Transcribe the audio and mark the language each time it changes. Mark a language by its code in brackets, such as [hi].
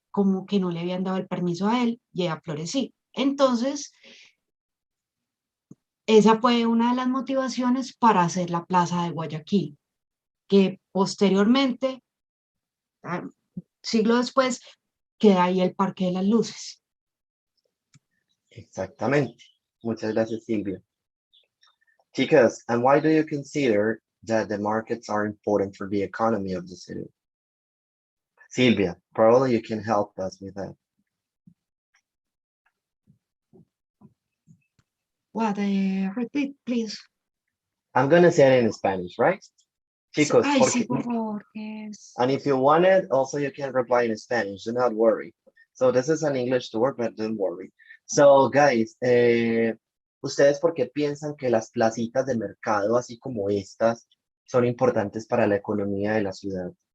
[es] como que no le habían dado el permiso a él y a Flores sí. Entonces, esa fue una de las motivaciones para hacer la Plaza de Guayaquil, que posteriormente, siglo después, queda ahí el Parque de las Luces. Exactamente. Muchas gracias, Silvia. [en] Chicas, and why do you consider that the markets are important for the economy of the city? Silvia, probably you can help us with that. What, repeat, please. I'm gonna say it in Spanish, right? [es] Chicos, Ay, sí, porque, por favor. Yes. [en] and if you want it, also you can reply in Spanish, do not worry. So this is an English tour, but don't worry. So guys, [es] ¿ustedes por qué piensan que las placitas de mercado, así como estas, son importantes para la economía de la ciudad?